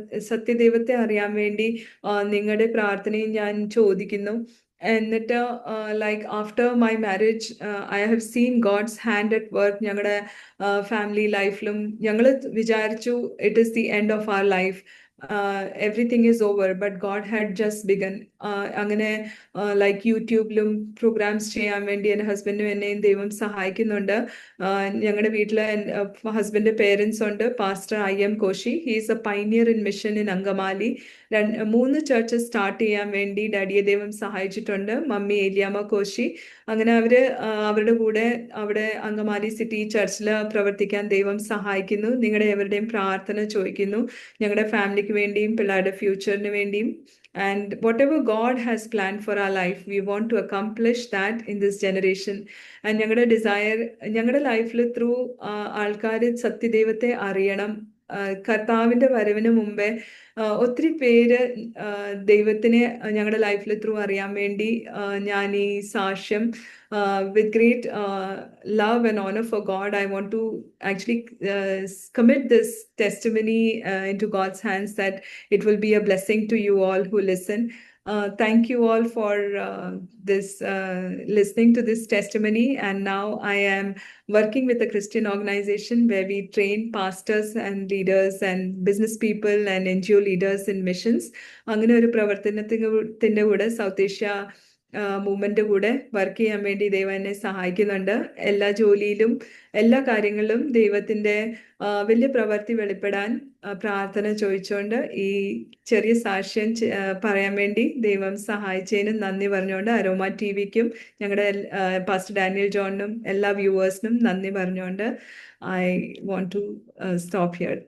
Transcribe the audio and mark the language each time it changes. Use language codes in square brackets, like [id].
[ml] സത്യദൈവത്തെ അറിയാൻ വേണ്ടി നിങ്ങളുടെ പ്രാർത്ഥനയും ഞാൻ ചോദിക്കുന്നു. [en] എന്നിട്ട് like after my marriage I have seen God's hand at work [ml] ഞങ്ങളുടെ ഫാമിലി ലൈഫിലും. ഞങ്ങൾ വിചാരിച്ചു [en] It is the end of our life, everything is over, but God had just begun. [ml] അങ്ങനെ ലൈക്ക് യൂട്യൂബിലും പ്രോഗ്രാംസ് ചെയ്യാൻ വേണ്ടി എൻ്റെ ഹസ്ബൻഡും എന്നെയും ദൈവം സഹായിക്കുന്നുണ്ട്. ഞങ്ങളുടെ വീട്ടിൽ ഹസ്ബൻഡ് പേരൻസ് ഉണ്ട്. Pastor IM Koshy, [en] he's a pioneer in mission [ml] in Angamaly. 3 churches start ചെയ്യാൻ വേണ്ടി ഡാഡിയെ ദൈവം സഹായിച്ചിട്ടുണ്ട്. മമ്മി ഏലിയാമ്മ കോശി. അങ്ങനെ അവരുടെ കൂടെ അവിടെ അങ്കമാലി സിറ്റി ചർച്ചിൽ പ്രവർത്തിക്കാൻ ദൈവം സഹായിക്കുന്നു. നിങ്ങളുടെ എവരുടെയും പ്രാർത്ഥന ചോദിക്കുന്നു, ഞങ്ങളുടെ ഫാമിലിക്ക് വേണ്ടിയും പിള്ളേരുടെ ഫ്യൂച്ചറിന് വേണ്ടിയും. [en] And whatever God has planned for our life, we want to accomplish that in this generation. [ml] And ഞങ്ങളുടെ ഡിസയർ, ഞങ്ങളുടെ ലൈഫിൽ ത്രൂ ആൾക്കാർ സത്യദൈവത്തെ അറിയണം. കർത്താവിൻ്റെ വരവിന് മുമ്പേ ഒത്തിരി പേര് ദൈവത്തിനെ ഞങ്ങളുടെ ലൈഫിൽ ത്രൂ അറിയാൻ വേണ്ടി ഞാൻ ഈ സാക്ഷ്യം [en] with great love and honor for God, I want to actually commit this testimony into God's hands, that it will be a blessing to you all who listen. Thank you all for this listening to this testimony. And now I am working with a Christian organization where we train pastors and leaders and business people and NGO leaders in missions. [ml] അങ്ങനെ ഒരു പ്രവർത്തനത്തിൻ്റെ കൂടെ south Asia movement കൂടെ work ചെയ്യാൻ വേണ്ടി ദൈവം എന്നെ സഹായിക്കുന്നുണ്ട്. എല്ലാ ജോലിയിലും എല്ലാ കാര്യങ്ങളിലും ദൈവത്തിന്റെ വലിയ പ്രവൃത്തി വെളിപ്പെടാൻ പ്രാർത്ഥന ചോദിച്ചുകൊണ്ട് ഈ ചെറിയ സാക്ഷ്യം പറയാൻ വേണ്ടി ദൈവം സഹായിച്ചതിന് നന്ദി പറഞ്ഞുകൊണ്ട് അരോമ TVക്കും ഞങ്ങളുടെ പാസ്റ്റർ ഡാനിയൽ ജോണിനും എല്ലാ വ്യൂവേഴ്സിനും നന്ദി പറഞ്ഞുകൊണ്ട് [en] I want to stop here.